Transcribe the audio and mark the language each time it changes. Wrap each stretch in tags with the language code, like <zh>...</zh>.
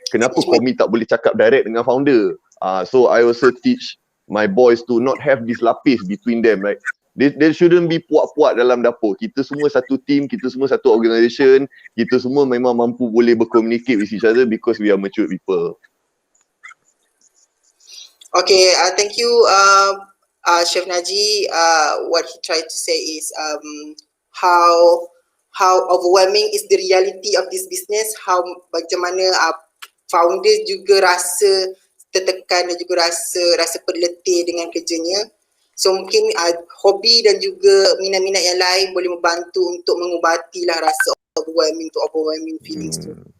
<ms>Kenapa commie tak boleh cakap direct dengan founder?</ms> <en>So I also teach my boys to not have this lapis between them. Right? There shouldn't be</en> <ms>puak-puak dalam dapur. Kita semua satu team, kita semua satu organisation. Kita semua memang mampu boleh bercommunicate</ms> <en>with each other because we are mature people. Okay, thank you, Chef Najee. What he tried to say is how overwhelming is the reality of this business.</en> <ms>How macam mana founders juga rasa tertekan dan juga rasa berletih dengan kerjanya. So mungkin hobi dan juga minat-minat yang lain boleh membantu untuk mengubatilah rasa</ms> <en>overwhelming feelings</en> <ms>tu.</ms>